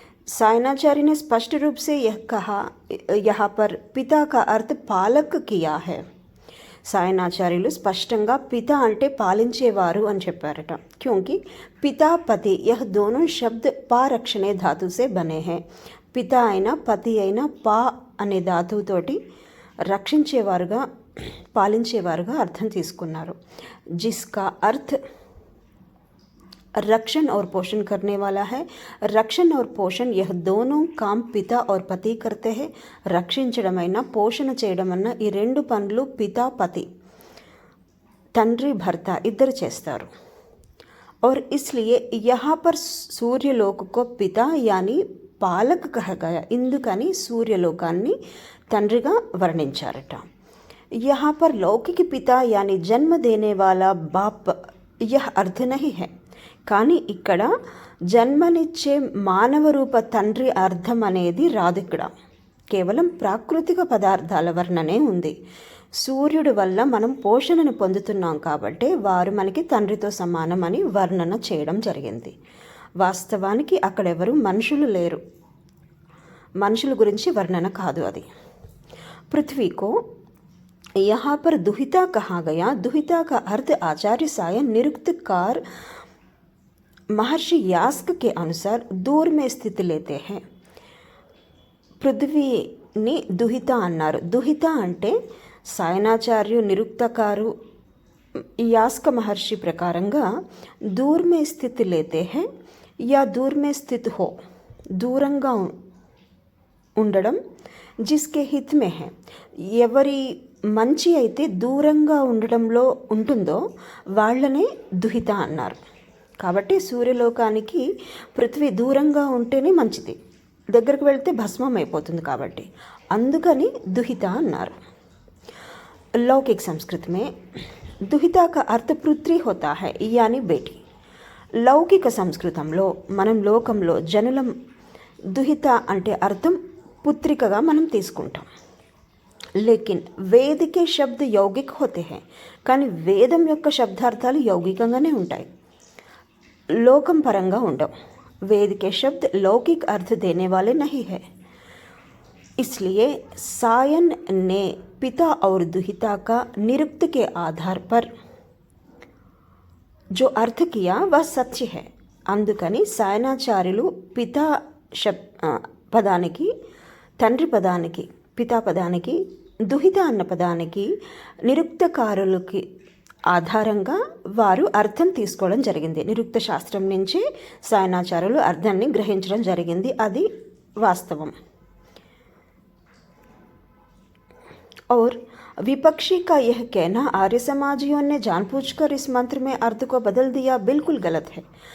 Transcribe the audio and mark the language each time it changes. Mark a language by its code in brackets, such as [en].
[hi] सायनाचार्य ने स्पष्ट रूप से यह कहा, यहाँ पर पिता का अर्थ पालक किया है. [te] సాయనాచార్యులు స్పష్టంగా పిత అంటే పాలించేవారు అని చెప్పారట. [hi] क्योंकि पिता पति यह दोनों शब्द पा रक्षणे धातु से बने हैं. [te] పిత అయినా పతి అయినా పా అనే ధాతువుతోటి రక్షించేవారుగా, పాలించేవారుగా అర్థం తీసుకున్నారు. [hi] जिसका अर्थ रक्षण और पोषण करने वाला है. रक्षण और पोषण यह दोनों काम पिता और पति करते हैं. [te] రక్షించడమైనా పోషణ చేయడమన్నా ఈ రెండు పనులు పితా పతి, తండ్రి భర్త ఇద్దరు చేస్తారు. [hi] और इसलिए यहाँ पर सूर्यलोक को पिता यानी पालक कहा गया. [te] ఇందుకని సూర్యలోకాన్ని తండ్రిగా వర్ణించారట. [hi] यहाँ पर लौकिक पिता यानी जन्म देने वाला बाप यह अर्थ नहीं है. [te] కానీ ఇక్కడ జన్మనిచ్చే మానవ రూప తండ్రి అర్థం అనేది రాదు. ఇక్కడ కేవలం ప్రాకృతిక పదార్థాల వర్ణనే ఉంది. సూర్యుడి వల్ల మనం పోషణను పొందుతున్నాం కాబట్టి వారు మనకి తండ్రితో సమానం అని వర్ణన చేయడం జరిగింది. వాస్తవానికి అక్కడెవరు మనుషులు లేరు, మనుషుల గురించి వర్ణన కాదు అది. [hi] పృథ్వీకో यहाँ पर दुहिता कहा गया. दुहिता का अर्थ आचार्य सायन निरुक्तकार महर्षि यास्क के अनुसार दूर में स्थित लेते हैं. [te] పృథ్వీని దుహిత అన్నారు. దుహిత అంటే సాయనాచార్యు, నిరుక్తకారు, యాస్క మహర్షి ప్రకారంగా [hi] దూర్ మే స్థితి లేతే హై యా దూర్ మే స్థిత్ హో, [te] దూరంగా ఉండడం, [hi] జిస్కే హిత్ మే హై, [te] ఎవరి మంచి అయితే దూరంగా ఉండడంలో ఉంటుందో వాళ్ళనే దుహిత అన్నారు. కాబట్టి సూర్యలోకానికి పృథ్వీ దూరంగా ఉంటేనే మంచిది, దగ్గరకు వెళ్తే భస్మం అయిపోతుంది, కాబట్టి అందుకని दुहिता అన్నారు. [hi] लौकिक संस्कृत में दुहिता का अर्थ पुत्री होता है यानी बेटी. [te] లౌకిక సంస్కృతంలో మనం లోకంలో జనులం దుహిత అంటే అర్థం పుత్రికగా మనం తీసుకుంటాం. [hi] లేకిన్ వేద కే శబ్ద యౌగిక్ హోతే హై, [te] కానీ వేదం యొక్క శబ్దార్థాలు యౌగికంగానే ఉంటాయి, లోకం పరంగా ఉండవు. [hi] వేద కే శబ్द लौकिक अर्थ देने वाले नहीं है. इसलिए सायन ने पिता और दुहिता का निरुक्त के आधार पर जो अर्थ किया वह सच है. [te] అందుకని సాయనాచార్యులు పితా పదానికి, తండ్రి పదానికి, పితా పదానికి, దుహిత అన్న పదానికి నిరుక్తకారులకి ఆధారంగా వారు అర్థం తీసుకోవడం జరిగింది. నిరుక్త శాస్త్రం నుంచి సాయనాచార్యులు అర్థాన్ని గ్రహించడం జరిగింది, అది వాస్తవం. [hi] और विपक्षी का यह कहना आर्य समाजियों ने जानबूझकर इस मंत्र में अर्थ को बदल दिया बिल्कुल गलत है.